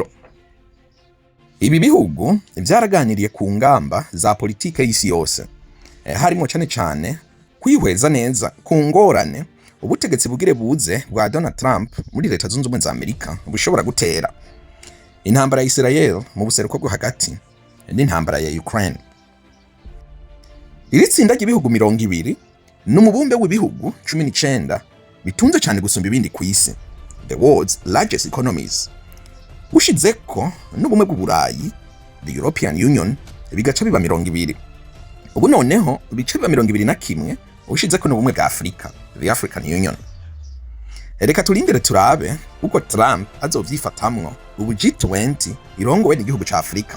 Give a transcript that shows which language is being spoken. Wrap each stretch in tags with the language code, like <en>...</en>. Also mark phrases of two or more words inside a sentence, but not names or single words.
<rn>Ibi bihugu vyaraganiriye ku ngamba za politike y'isi yose, harimo cane cane kwihweza neza ku ngorane ubutegetsi bugire buze bwa Donald Trump muri Leta Zunze Ubumwe za Amerika bushobora gutera, intambara ya Israel mu buseruko bwo hagati n'intambara ya Ukraine. Iri tsinda ry'ibihugu 20 n'umubumbe w'ibihugu 19 bitunze cyane gusumba ibindi ku isi,</rn> <en>the world's largest economies.</en> <rn>Ushizeko n'ubumwe bw'Uburayi,</rn> <en>the European Union,</en> <rn>bigaca biba 20. Ubu noneho bica biba 21 ushizeko n'ubumwe bwa Afrika,</rn> <en>the African Union.</en> <rn>Reka turindire turabe uko Trump azovyifatamwo ubu G20 irongowe n'igihugu ca Afrika.</rn>